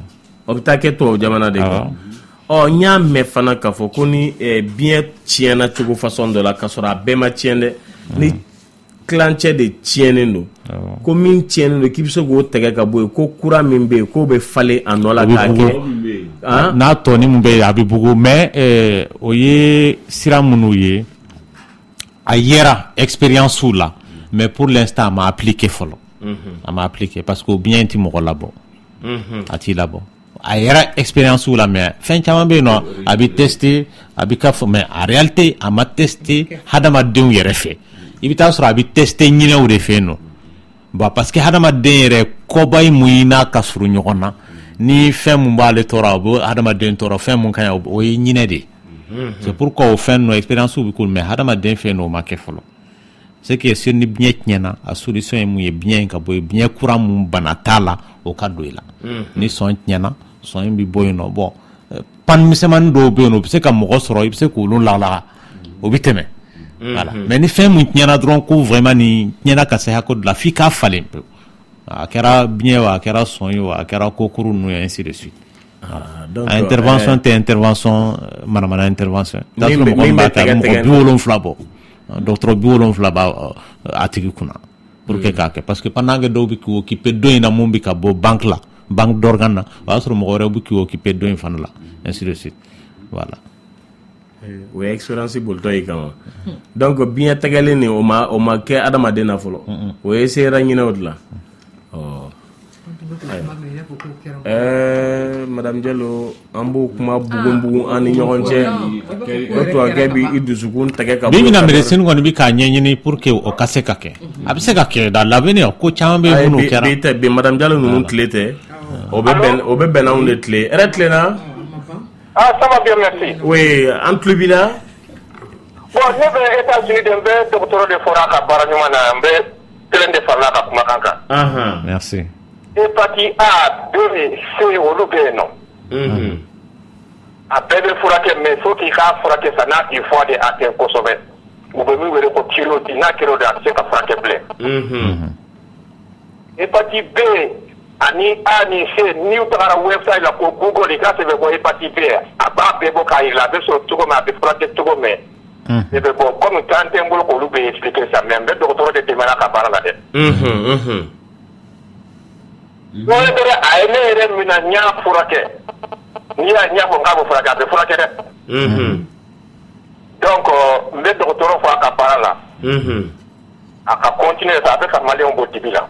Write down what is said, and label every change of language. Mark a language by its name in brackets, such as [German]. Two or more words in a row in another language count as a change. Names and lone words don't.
[Bambara] o bɛ taa kɛ tubabu jamana de kan n y'a mɛn fana k'a fɔ ko ni biɲɛ tiɲɛna cogo façon dɔ la k'a sɔrɔ a bɛɛ ma tiɲɛ dɛ ni tilancɛ de tiɲɛnen don ko min tiɲɛnen don k'i bɛ se k'o tɛgɛ ka bɔ yen ko kura min bɛ yen k'o bɛ falen a nɔ la k'a kɛ n'a tɔni min bɛ yen a bɛ bugu mais o ye sira minnu ye a yera expérience la [French] mais pour l'instant [Bambara] a ma appliqué fɔlɔ a ma appliqué [French] parce que [Bambara] o biɲɛ tɛ mɔgɔ labɔ a t'i labɔ a yɛrɛ expérience la mais fɛn caman bɛ yen nɔ a bɛ tester a bɛ ka fɔ [French] mais en réalité [Bambara] a ma tester hadamadenw yɛrɛ fɛ i bɛ taa sɔrɔ a bɛ tester ɲinɛw de fɛ yen nɔ [French] bon parce que [Bambara] hadamaden yɛrɛ kɔba ye mun ye n'a ka surun ɲɔgɔn na ni fɛn mun b'ale tɔɔrɔ o bɛ hadamaden tɔɔrɔ fɛn mun ka ɲi o ye ɲinɛ de ye [French] c'est pourquoi [Bambara] o fɛn ninnu expérience bɛ k'olu mais hadamaden fɛ yen nɔ o ma kɛ fɔlɔ [French] c'est que sur [Bambara] ni biɲɛ tiɲɛna a solution ye mun ye biɲɛ in ka bɔ yen biɲɛ kura mun bana t'a la o ka don i la ni sɔn tiɲɛna sɔn in bɛ bɔ yen nɔ bon pan misɛnmanin dɔw bɛ yen nɔ o bɛ se ka mɔgɔ sɔrɔ i bɛ se k'olu lalaga o bɛ tɛmɛ Voilà. Mais ni fɛn mun tiɲɛna dɔrɔn ko vraiment ni tiɲɛna ka se hakɛ dɔ la f'i k'a falen pewu. A kɛra biɲɛ wa a kɛra sɔn ye wa a kɛra kokuru ninnu ye [French] ainsi de suite. [Bambara] Donc intervention tɛ intervention manamana intervention. Min b'a kɛ mɔgɔ 70 bɔ. Docteur 70 b'a a tigi kunna [French] pour que [Bambara] k'a kɛ [French] parce que pendant que [Bambara] dɔw bɛ k'i occuper dɔ in na mun bɛ ka bɔ banque la [French] banque d'organe [Bambara] na o y'a sɔrɔ mɔgɔ wɛrɛ bɛ k'i occuper dɔ in fana la [French] ainsi de suite voilà. [Bambara] O ye expérience bolotɔ ye kama donc biɲɛ tɛgɛlen nin o ma kɛ adamaden na fɔlɔ o ye sera ɲinɛ o de la. Madame Diallo an b'o kuma bugun an ni ɲɔgɔn cɛ o tubabukɛ bi i dusukun tɛgɛ ka bɔ. Bi mina médecine kɔni bɛ k'a ɲɛɲini [French] pour que [Bambara] o ka se ka kɛ a bɛ se ka kɛ [French] dans l'avenir [Bambara] ko caman bɛ minnu kɛra. Bi Madame Diallo ninnu tile tɛ o bɛ bɛn n'anw de tile yɛrɛ tilenna. [French] Ah, ça va bien, merci. Oui, en club là. [Bambara] Bon, ne bɛ États-Unis de n bɛ dɔgɔtɔrɔ de fɔra a ka baara ɲuman na n bɛ kelen de farala a ka kumakan kan. [French] Merci. [Bambara] Hépatite A, B, C olu bɛ yen nɔ. A bɛɛ bɛ furakɛ [French] mais faut qu'il [Bambara] k'a furakɛ sa n'a t'i fɔ de a tɛ kosɛbɛ. U bɛ min wele ko kirodi n'a kɛra o de a tɛ se ka furakɛ bilen. Hépatite B ani A ni C n'i tagara website la ko Google i ka sɛbɛn ko hépatite B a b'a bɛɛ bɔ k'a yira a bɛ sɔrɔ cogo min a bɛ furakɛ cogo min. Ne bɛ bɔ comme temps tɛ n bolo k'olu bɛ [French] expliquer ça [Bambara] mais n bɛ dɔgɔtɔrɔ de dɛmɛ a ka baara la dɛ. N'o ye dɔrɔn a ye ne yɛrɛ minɛ n y'a furakɛ n'i y'a ɲɛfɔ n k'a bɛ furakɛ a bɛ furakɛ dɛ. Donc n bɛ dɔgɔtɔrɔ fɔ a ka baara la. A ka continuer sa a bɛ ka maliyɛnw bɔ dibi la.